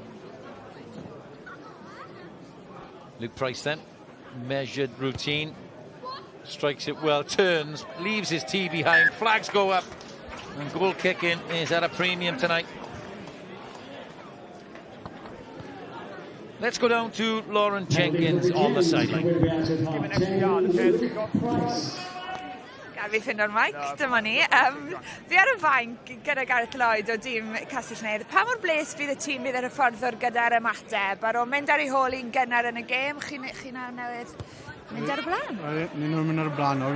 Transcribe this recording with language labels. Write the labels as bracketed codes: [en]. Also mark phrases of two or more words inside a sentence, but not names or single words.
[en] Luke Price then, measured routine, strikes it well, turns, leaves his tee behind, flags go up, and goal kicking is at a premium tonight. Let's go down to Lauren Jenkins on the sideline. Give an extra yard, okay? [cy] Gar fi ffind o'r mic, dyma ni. Fi ar y fain gyda Gareth Lloyd o dîm Castell Neath. Pa mor bles fydd y tîm bydd yr hyfforddwr gyda'r ymateb? Ar ôl mynd ar ei hôl i'n gynnar yn y gêm, chi'n newydd mynd ar y blaen? Ni'n mynd ar y blaen nawr.